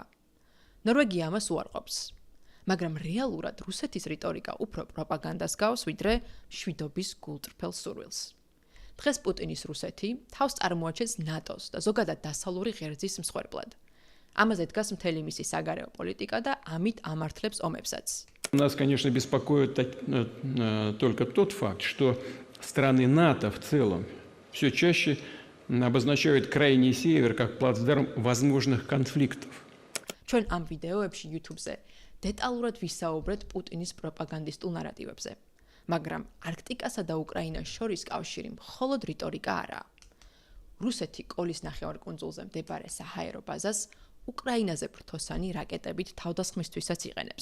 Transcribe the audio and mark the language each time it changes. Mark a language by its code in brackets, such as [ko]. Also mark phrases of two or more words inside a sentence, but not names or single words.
[ka] ნორვეგია ამას უარყოფს, მაგრამ რეალურად რუსეთის რიტორიკა უფრო პროპაგანდას გავს, ვიდრე მშვიდობის გულწრფელ სურვილს. დღეს პუტინის რუსეთი თავს წარმოაჩენს ნატოს და ზოგადად დასავლური ღერძის მსხვერპლად. ამაზე დგას მთელი მისი საგარეო პოლიტიკა და ამით ამართლებს ომებსაც. [ru] Нас, конечно, беспокоит только тот факт, что страны НАТО в целом все чаще обозначают крайний север как плацдарм возможных конфликтов. [ka] ჩვენ ამ ვიდეოებში YouTube-ზე დეტალურად ვისაუბრეთ პუტინის პროპაგანდისტულ ნარატივებზე, მაგრამ არქტიკასა და უკრაინას შორის კავშირი მხოლოდ რიტორიკა არაა. რუსეთი კოლის ნახევარკუნძულზე მდებარე საჰაერო ბაზას უკრაინაზე ფრთოსანი რაკეტებით თავდასხმისთვისაც იყენებს.